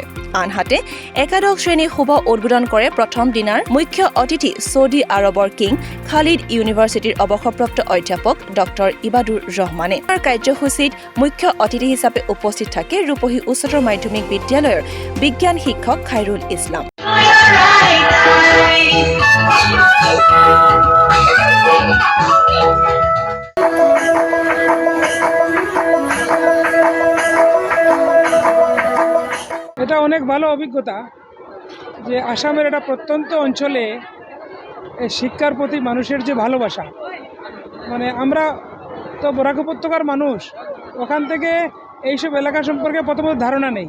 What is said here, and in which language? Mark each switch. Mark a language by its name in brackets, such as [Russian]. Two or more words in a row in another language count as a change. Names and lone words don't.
[Assamese] আনহাতে একাদশ শ্ৰেণীৰ শুভ উদ্বোধন কৰে প্ৰথম দিনাৰ মুখ্য অতিথি ছৌদি আৰবৰ কিং খালিদ ইউনিভাৰ্চিটিৰ অৱসৰপ্ৰাপ্ত অধ্যাপক ডক্টৰ ইবাদুৰ ৰহমানে। কাৰ্যসূচীত মুখ্য অতিথি হিচাপে উপস্থিত থাকে ৰূপহী উচ্চতৰ মাধ্যমিক বিদ্যালয়ৰ বিজ্ঞান শিক্ষক খাইৰুল ইছলাম। [Bangla] এটা অনেক ভালো অভিজ্ঞতা যে আসামের একটা প্রত্যন্ত অঞ্চলে শিক্ষার প্রতি মানুষের যে ভালোবাসা, মানে আমরা তো বরাক উপত্যকার মানুষ, ওখান থেকে এইসব এলাকা সম্পর্কে প্রথমত ধারণা নেই।